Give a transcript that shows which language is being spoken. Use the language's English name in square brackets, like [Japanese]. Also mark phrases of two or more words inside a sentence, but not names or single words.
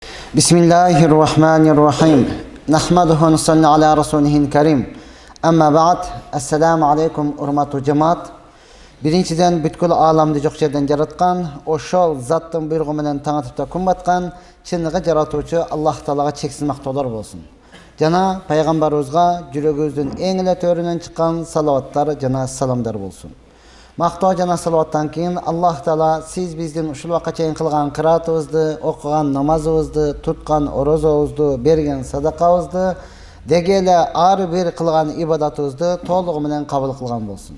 [Arabic] Bismillahirrahmanirrahim. نحمده ونصلي على رسوله الكريم. أما بعد. السلام عليكم [Kyrgyz] урматтуу жамаат. Биринчиден бүткүл ааламды жоқ жерден жараткан, ошол заттын буйругу менен таңатып күн баткан, чыныгы жаратуучу Аллах Таалага чексиз мактоолор болсун. Жана пайгамбарыбызга жүрөгүбүздүн эң эле төрүнөн чыккан салаваттар жана саламдар болсун. Мактоо жана салаваттан кийин Аллах Таала сиз биздин ушул убакка чейин кылган кыраатыбызды, окуган намазыбызды, туткан орозобузду, берген садакабызды, деги эле ар бир кылган ибадатыбызды толугу менен кабыл кылган болсун.